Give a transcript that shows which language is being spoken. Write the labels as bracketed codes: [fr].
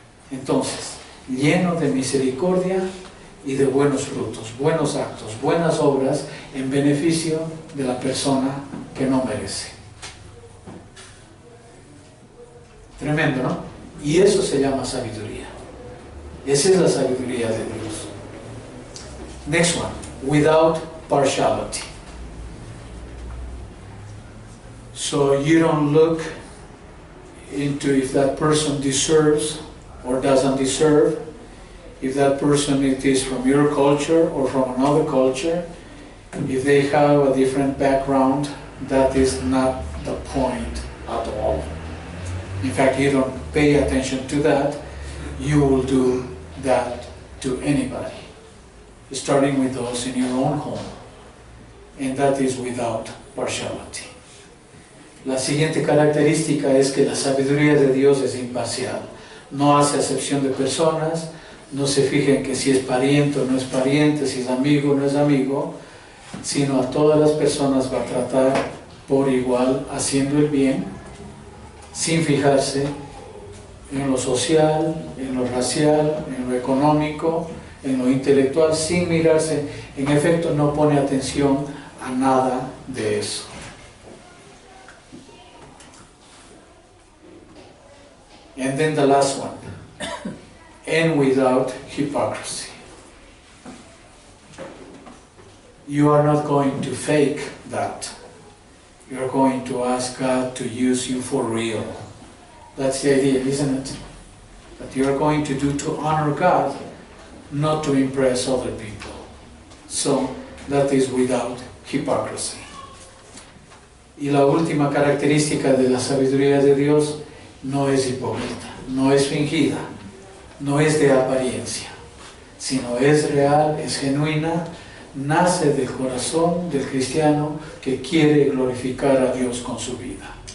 [es] Entonces, lleno de misericordia y de buenos frutos, buenos actos, buenas obras en beneficio de la persona que no merece. Tremendo, ¿no? Y eso se llama sabiduría. Esa es la sabiduría de Dios. [en] Next one, without partiality. So you don't look into if that person deserves or doesn't deserve, if that person it is from your culture or from another culture, if they have a different background, that is not the point at all. In fact, you don't pay attention to that. You will do that to anybody, starting with those in your own home. And that is without partiality. [es] La siguiente característica es que la sabiduría de Dios es imparcial. No hace acepción de personas, no se fija en que si es pariente o no es pariente, si es amigo o no es amigo, sino a todas las personas va a tratar por igual, haciendo el bien, sin fijarse en lo social, en lo racial, en lo económico, en lo intelectual, sin mirarse. En efecto, no pone atención a nada de eso. [en] And then the last one, and without hypocrisy. You are not going to fake that. You are going to ask God to use you for real. That's the idea, isn't it? That you are going to do to honor God, not to impress other people. So, that is without hypocrisy. [es] Y la última característica de la sabiduría de Dios, no es hipócrita, no es fingida, no es de apariencia, sino es real, es genuina, nace del corazón del cristiano que quiere glorificar a Dios con su vida.